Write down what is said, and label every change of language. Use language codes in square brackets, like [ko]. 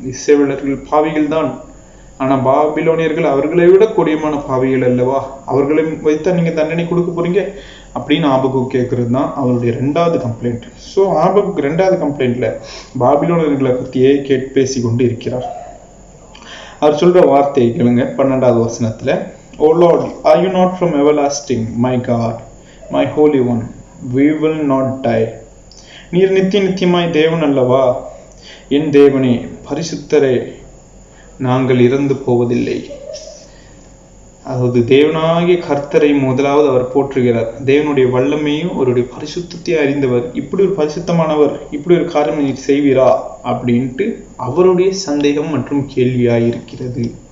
[ta] இஸ்ரவேலர்கள் பாவிகள் தான், ஆனா பாபிலோனியர்கள் அவர்களை விட கொடியமான பாவிகள் அல்லவா, அவர்களை வைத்தா நீங்க தண்டனை கொடுக்க போறீங்க அப்படின்னு ஆபகு கேட்கறது தான் அவருடைய ரெண்டாவது கம்ப்ளைண்ட். ஸோ ஆபகு ரெண்டாவது கம்ப்ளைண்ட்ல பாபிலோனியர்களை பற்றியே பேசி கொண்டு இருக்கிறார். அவர் சொல்ற வார்த்தையை கேளுங்க. 12வது வசனத்துல, [en] O Lord, are you not from everlasting, my God, my holy one, we will not die. [ta] நீர் நித்தியமாய் தேவன் அல்லவா, என் தேவனே பரிசுத்தரே, நாங்கள் இறந்து போவதில்லை. அதாவது தேவனாகிய கர்த்தரை முதலாவது அவர் போற்றுகிறார். தேவனுடைய வல்லமையும் அவருடைய பரிசுத்தத்தையும் அறிந்தவர், இப்படி ஒரு பரிசுத்தமானவர் இப்படி ஒரு காரியம் நீர் செய்வீரா அப்படின்ட்டு அவருடைய சந்தேகம் மற்றும் கேள்வியாயிருக்கிறது.